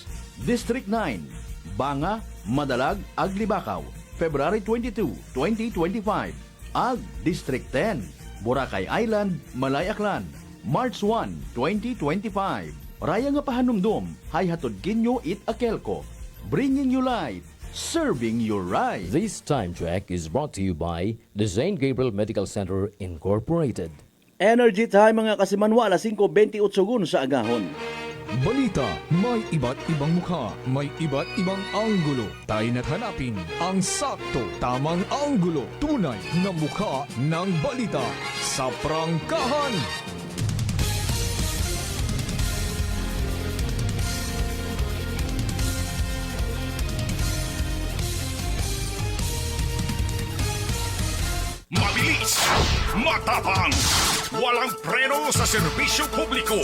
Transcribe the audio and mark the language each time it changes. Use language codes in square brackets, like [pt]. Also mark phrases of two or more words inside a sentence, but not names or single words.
[akl] District 9, Banga, Madalag, Aglibakaw, February 22, 2025. Ag, District 10, Boracay Island, Malay Aklan, March 1, 2025. Raya nga pahanumdom, hay hatod kinyo It-Akelco. [en] Bringing you light, serving your right. This time check is brought to you by the St. Gabriel Medical Center Incorporated. Energy time [akl] mga kasimanwa, alas 5:28 sa agahon. [tl] Balita, may iba't ibang mukha, may iba't ibang anggulo. Tayo na't hanapin ang sakto, tamang anggulo, tunay na mukha ng balita sa prangkahan. Mabilis, matapang, walang preno sa serbisyo publiko.